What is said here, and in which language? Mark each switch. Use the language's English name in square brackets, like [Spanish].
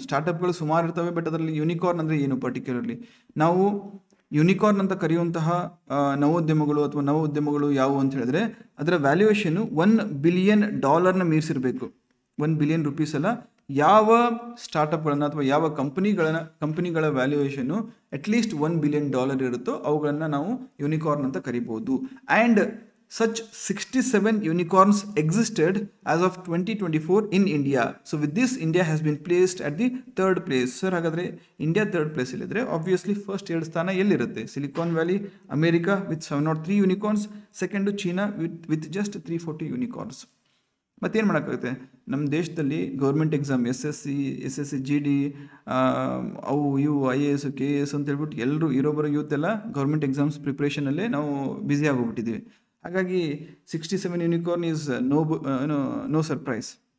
[Kannada] ಸ್ಟಾರ್ಟಪ್ಗಳು ಸುಮಾರು ಇರ್ತವೆ, ಬಟ್ ಅದರಲ್ಲಿ ಯೂನಿಕಾರ್ನ್ ಅಂದರೆ ಏನು ಪರ್ಟಿಕ್ಯುಲರ್ಲಿ? ನಾವು ಯೂನಿಕಾರ್ನ್ ಅಂತ ಕರೆಯುವಂತಹ ನವೋದ್ಯಮಗಳು ಅಥವಾ ನವ ಉದ್ಯಮಗಳು ಯಾವುವು ಅಂತ ಹೇಳಿದ್ರೆ ಅದರ ವ್ಯಾಲ್ಯೂಯೇಷನ್ನು $1 ಬಿಲಿಯನ್ ಮೀರಿಸಿರಬೇಕು. $1 ಬಿಲಿಯನ್ ಅಲ್ಲ. ಯಾವ ಸ್ಟಾರ್ಟಪ್ಗಳನ್ನು ಅಥವಾ ಯಾವ ಕಂಪನಿಗಳ ವ್ಯಾಲ್ಯೂಯೇಷನ್ನು ಅಟ್ಲೀಸ್ಟ್ $1 ಬಿಲಿಯನ್ ಇರುತ್ತೋ ಅವುಗಳನ್ನು ನಾವು ಯೂನಿಕಾರ್ನ್ ಅಂತ ಕರಿಬಹುದು. [English] And such 67 unicorns existed as of 2024 in India. So with this, India has been placed at the 3rd place. [Kannada] Sir, ಹಾಗಾದ್ರೆ ಇಂಡಿಯಾ 3rd place ಇಲ್ಲಿದ್ರೆ [English] obviously first 2 [Kannada] ಸ್ಥಾನ ಎಲ್ಲಿರುತ್ತೆ? [English] Silicon valley, America with 703 unicorns, second China with just 340 unicorns. [Kannada] ಮತ್ತೇನು ಮಾಡೋಕ್ಕಾಗುತ್ತೆ? ನಮ್ಮ ದೇಶದಲ್ಲಿ government exam SSC GD ಅವು ಇವು IAS KAS ಅಂತ ಹೇಳ್ಬಿಟ್ಟು ಎಲ್ಲರೂ ಇರೋಬರೋ ಯೂತ್ ಎಲ್ಲ ಗೌರ್ಮೆಂಟ್ ಎಕ್ಸಾಮ್ಸ್ ಪ್ರಿಪ್ರೇಷನಲ್ಲೇ ನಾವು ಬ್ಯುಸಿ ಆಗೋಗ್ಬಿಟ್ಟಿದ್ದೀವಿ. ಹಾಗಾಗಿ [English] 67 unicorn is no surprise.